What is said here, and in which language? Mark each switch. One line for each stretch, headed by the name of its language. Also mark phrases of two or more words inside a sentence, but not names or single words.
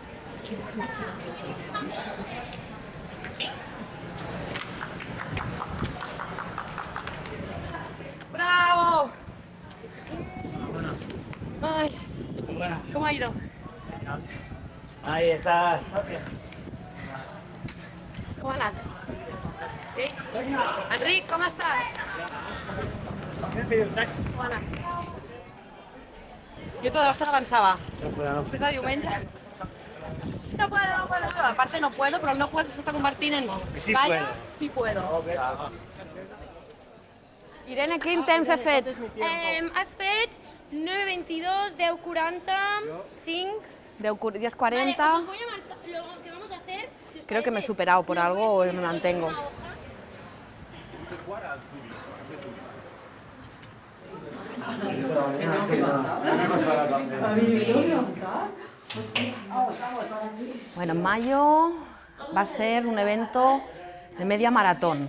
Spanish: ¡Bravo! Ay, ¿cómo ha ido? Ahí estás.
Catalan: ¿Cómo ha anat? Sí? Enric, com estàs? Com ha anat? Jo tota l'estona pensava, després de diumenge...
Spanish: No puedo. Aparte no puedo, pero el no puedo se está convirtiendo en... Sí Vaya, puedo. sí puedo.
Catalan: Irene, quin temps has fet? Has fet 9:22, 10:40, 5... 10:40.
Spanish: Vale, os voy a marcar lo que vamos a hacer. Si os Creo que me he parece, superado por lo algo o podéis me poner mantengo. en una hoja. Bueno, en mayo va a ser un evento de media maratón.